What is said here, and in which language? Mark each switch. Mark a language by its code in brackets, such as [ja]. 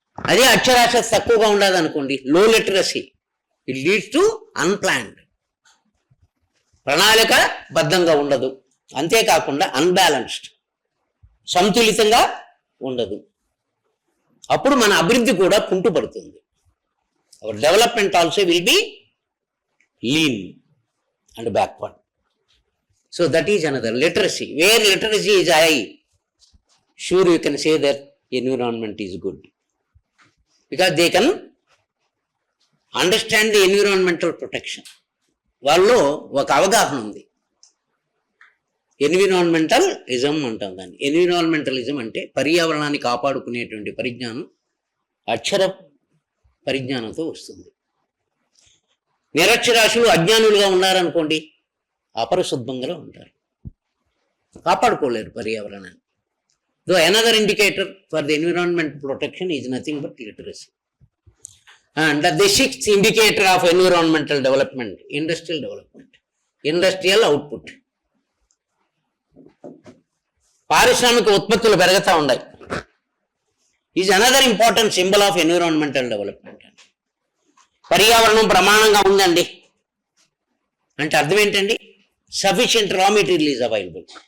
[te] అదే అక్షరాస్యత తక్కువగా ఉండదు అనుకోండి, లో literacy, [en] it leads to unplanned, [te] ప్రణాళిక బద్ధంగా ఉండదు. అంతేకాకుండా అన్బ్యాలెన్స్డ్, సంతులితంగా ఉండదు. అప్పుడు మన అభివృద్ధి కూడా కుంటుపడుతుంది. [en] Our development also will be lean and backward. So that is another literacy. Where literacy is high, sure you can say that environment is good, because they can understand the environmental protection. [te] వాళ్ళలో ఒక అవగాహన ఉంది. ఎన్విరాన్మెంటలిజం అంటాం దాన్ని. ఎన్విరాన్మెంటలిజం అంటే పర్యావరణాన్ని కాపాడుకునేటువంటి పరిజ్ఞానం అక్షర పరిజ్ఞానంతో వస్తుంది. నిరక్షరాస్యులు అజ్ఞానులుగా ఉన్నారనుకోండి, అపరిశుద్ధంగా ఉంటారు, కాపాడుకోలేరు పర్యావరణాన్ని. [en] Though another indicator for the environment protection is nothing but literacy. And the sixth indicator of environmental development, industrial development, industrial output. [te] పారిశ్రామిక ఉత్పత్తులు పెరుగుతూ ఉన్నాయి. [en] Is another important symbol of environmental development. [te] పర్యావరణం ప్రమాణంగా ఉందండి అంటే అర్థం ఏంటండి? [en] Sufficient raw material is available.